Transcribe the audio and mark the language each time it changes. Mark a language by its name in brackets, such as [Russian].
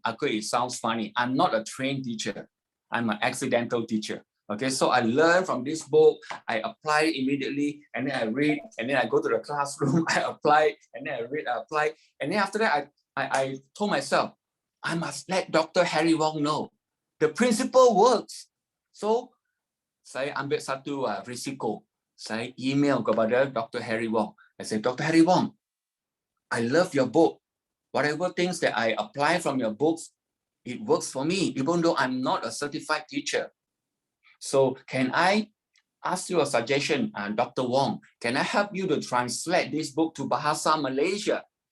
[English] It sounds funny. I'm not a trained teacher. I'm an accidental teacher. Okay, so I learned from this book. I apply immediately, and then I read, and then I go to the classroom. I apply, and then I read, I apply, and then after that, I told myself, I must let Dr. Harry Wong know the principle works. [Malay] So saya ambil satu risiko. Saya email kepada Dr. Harry Wong. [English] I said, [Malay] Dr. [English] Harry Wong, I love your book. Whatever things that I apply from your books, it works for me, even though I'm not a certified teacher. So can I ask you a suggestion, Dr. Wong? Can I help you to translate this book to Bahasa Malaysia?